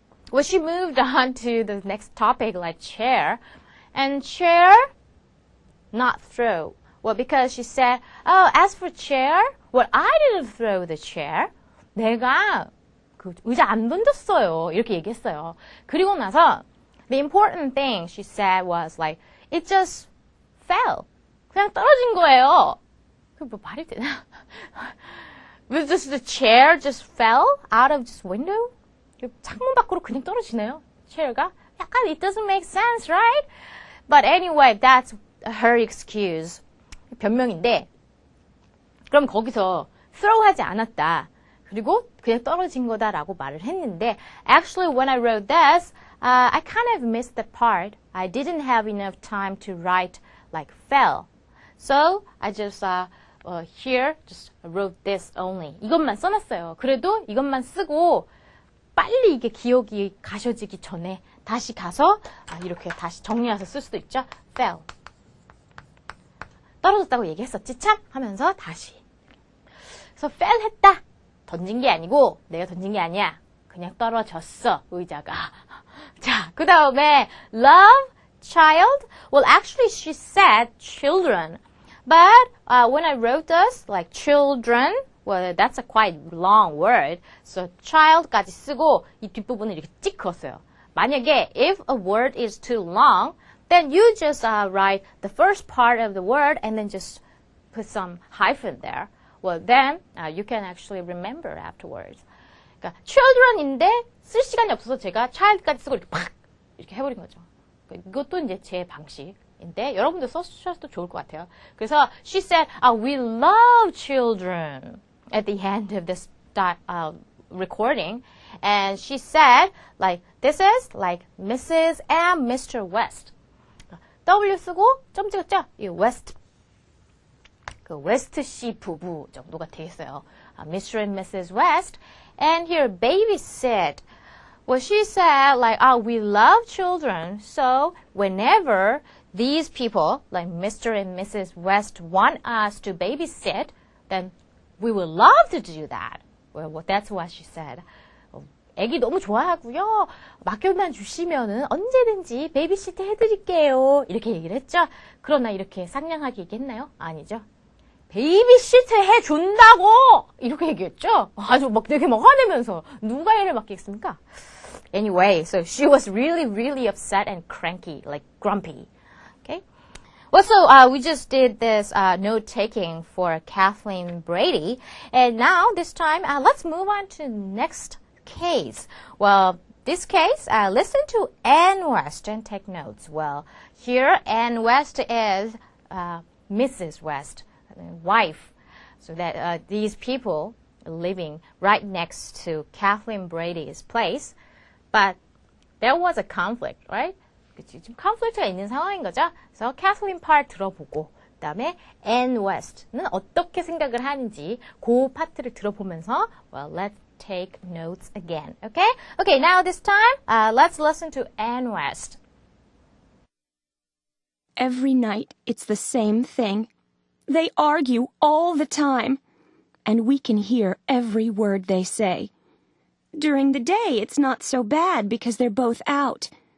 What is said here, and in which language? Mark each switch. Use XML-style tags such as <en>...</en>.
<en>Well, she moved on to the next topic, like chair. And chair, not throw. Well, because she said, oh, as for chair, well, I didn't throw the chair.</en> <ko>내가 그 의자 안 던졌어요. 이렇게 얘기했어요. 그리고 나서</ko> <en>the important thing she said was like, it just fell.</en> <ko>그냥 떨어진 거예요. 그 뭐 말이 되나?</ko> <en>Was just the chair just fell out of this window?</en> <ko>창문 밖으로 그냥 떨어지네요. chair가 약간</ko> <en>it doesn't make sense, right? But anyway, that's her excuse.</en> <ko>변명인데 그럼 거기서 throw 하지 않았다. 그리고 그냥 떨어진 거다라고 말을 했는데</ko> <en>actually when I wrote this, I kind of missed the part. I didn't have enough time to write like fell. So I just here just wrote this only.</en> <ko>이것만 써놨어요. 그래도 이것만 쓰고 빨리 이게 기억이 가셔지기 전에 다시 가서 이렇게 다시 정리해서 쓸 수도 있죠.</ko> <en>fell.</en> <ko>떨어졌다고 얘기했었지 참? 하면서 다시. 그래서 fell 했다. 던진 게 아니고 내가 던진 게 아니야. 그냥 떨어졌어. 의자가. 자, 그 다음에 love, child.</ko> <en>Well, actually she said children. But when I wrote this, like children, well, that's a quite long word.</en> <ko>So child까지 쓰고 이 뒷부분을 이렇게 찍 그었어요. 만약에</ko> <en>if a word is too long, then you just write the first part of the word and then just put some hyphen there. Well, then you can actually remember afterwards.</en> <ko>그러니까 children인데 쓸 시간이 없어서 제가 child까지 쓰고 이렇게 팍 이렇게 해버린 거죠. 이것도 이제 제 방식인데 여러분도 써주셔도 좋을 것 같아요. 그래서</ko> <en>she said, we love children at the end of this recording. And she said, like, this is like Mrs.</en> <ko>and Mr. West. W 쓰고 점 찍었죠? 이 West. 그 웨스트 씨 부부 정도가 되겠어요.</ko> <en>Mr. and Mrs. West. And here, babysit. Well, she said, like, we love children. So whenever these people, like Mr. and Mrs. West, want us to babysit, then we would love to do that. Well, that's what she said.</en> <ko>애기 너무 좋아하고요. 맡겨만 주시면은 언제든지 베이비시트 해드릴게요. 이렇게 얘기를 했죠. 그러나 이렇게 상냥하게 얘기했나요? 아니죠. 베이비시트 해준다고! 이렇게 얘기했죠. 아주 막 되게 막 화내면서 누가 애를 맡기겠습니까?</ko> <en>Anyway, so she was really, really upset and cranky, like grumpy. Okay? Well, so we just did this note-taking for Kathleen Brady. And now, this time, let's move on to next case. Well, this case, listen to Ann West and take notes. Well, here Ann West is Mrs. West, wife. So that these people are living right next to Kathleen Brady's place. But there was a conflict, right?</en> <ko>지금 conflict가 있는 상황인 거죠. 그래서 Kathleen part 들어보고 그다음에 Ann West는 어떻게 생각을 하는지 그 파트를 들어보면서</ko> <en>well, let's take notes again. Okay? Okay, now this time, let's listen to Ann West. Every night, it's the same thing. They argue all the time, and we can hear every word they say. During the day, it's not so bad because they're both out.</en>